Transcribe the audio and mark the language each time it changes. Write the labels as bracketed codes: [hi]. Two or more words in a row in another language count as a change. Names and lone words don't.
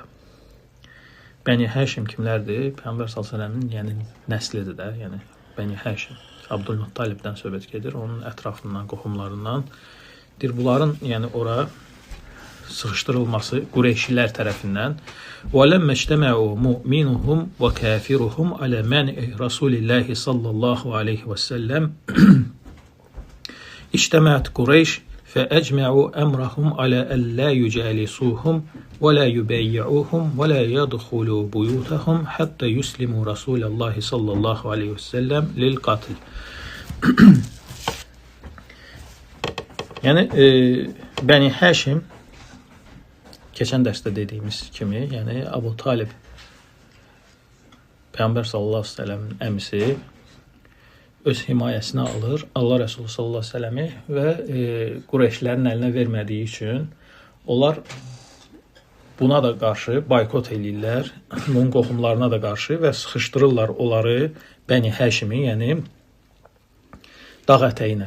[az] Bəni Həşim kimlərdir? Peyğəmbər s.ə.v-in yəni nəslidir də, yəni Bəni Həşim. Abdülmuttalibdən söhbət gedir, onun ətrafından, qohumlarından. Bunların yəni ora sıxışdırılması Qureyşilər tərəfindən. [ar] وَلَمَّ اجْتَمَعُوا مُؤْمِنُهُمْ وَكَافِرُهُمْ عَلَى مَنْعِ رَسُولِ اللّٰهِ صَلَّى اللّٰهُ عَلَيْهِ وَسَلَّمْ اجتمعت قريش فأجمعوا أمرهم على ألا يجالسوهم ولا يبايعوهم ولا يدخلوا بيوتهم حتى يسلموا رسول الله صلى الله عليه وسلم للقتل. [az] Yəni Bəni Həşim keçən dərsdə dediyimiz kimi, yəni Abu Talib Peyğəmbər sallallahu [ar] عليه وسلم [az] əmisi öz himayəsinə alır Allah Rəsulü [ar] صلى الله عليه وسلم [az] və Qureyşlərin əlinə vermədiyi üçün onlar buna da qarşı boykot eləyirlər, onun qohumlarına da qarşı və sıxışdırırlar onları Bəni Həşimi, yəni dağ ətəyinə.